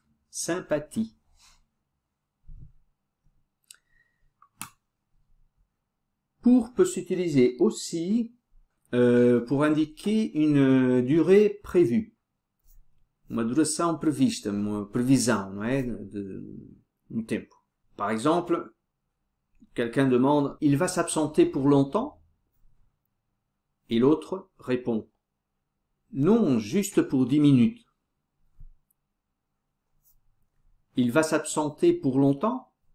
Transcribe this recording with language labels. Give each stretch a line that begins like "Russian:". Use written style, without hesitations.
French: Sympathie. Pour peut s'utiliser aussi pour indiquer une durée prévue.
Portuguese: Uma duração prevista, uma previsão, não é? Um tempo.
French: Par exemple, quelqu'un demande « Il va s'absenter pour longtemps ?» Et l'autre répond « Non, juste pour 10 minutes. » Il va s'absenter pour longtemps?